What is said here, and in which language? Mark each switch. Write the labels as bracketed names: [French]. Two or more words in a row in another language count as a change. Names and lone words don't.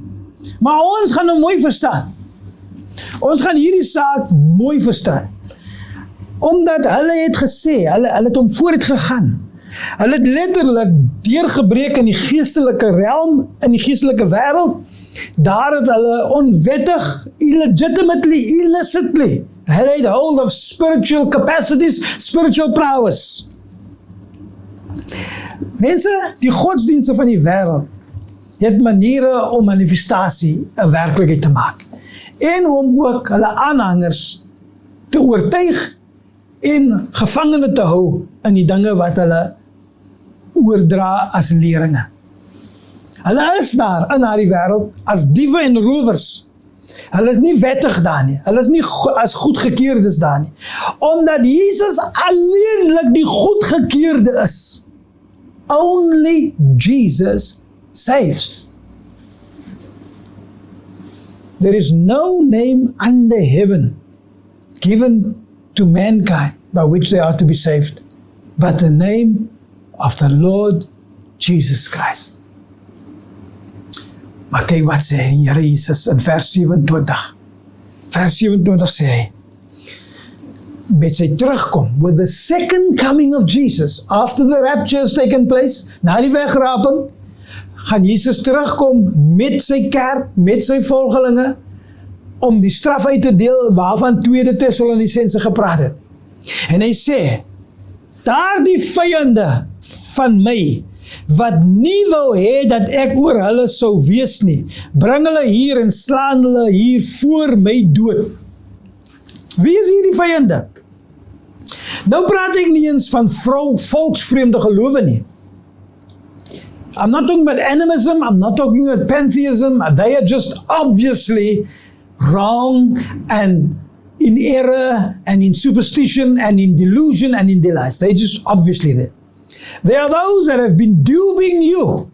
[Afrikaans] Maar ons gaan hom mooi verstaan. Ons gaan hierdie saak mooi verstaan. Omdat hulle het gesê, hulle het hom vooruit gegaan. Hulle het letterlik deurgebreek in die geestelike realm, in die geestelike wêreld. Daar het hulle onwettig, illicitly, hulle het [English] hold of spiritual capacities, spiritual prowess. [Afrikaans] Mense, die godsdienste van die wêreld het maniere om manifestasie 'n werklikheid te maak. En om ook hulle aanhangers te oortuig en gevangene te hou in die dinge wat hulle oordra as leringe. Hulle is daar in daardie wêreld as diewe en rowers. Hulle is nie wettig daar nie. Hulle is nie as goedgekeerdes daar nie. Omdat Jesus alleenlik die goedgekeerde is. [English] Only Jesus saves. There is no name under heaven given to mankind by which they are to be saved, but the name of the Lord Jesus Christ. [Afrikaans] Maar kyk wat sê die Here Jesus in vers 27. Vers 27 sê hy, met sy terugkom, [English] with the second coming of Jesus, after the rapture has taken place, [Afrikaans] na die wegraping, gaan Jesus terugkom met sy kerk, met sy volgelinge, om die straf uit te deel waarvan 2 Tessalonisense gepraat het. En hy sê, daardie vyande van my, wat nie wou hê dat ek oor hulle sou wees nie, bring hulle hier en slaan hulle hier voor my dood. Wie is hier die vyande? Nou praat ek nie eens van volksvreemde gelowe nie. [English] I'm not talking about animism, I'm not talking about pantheism, they are just obviously wrong and in error and in superstition and in delusion and in delights. They're just obviously there. There are those that have been duping you.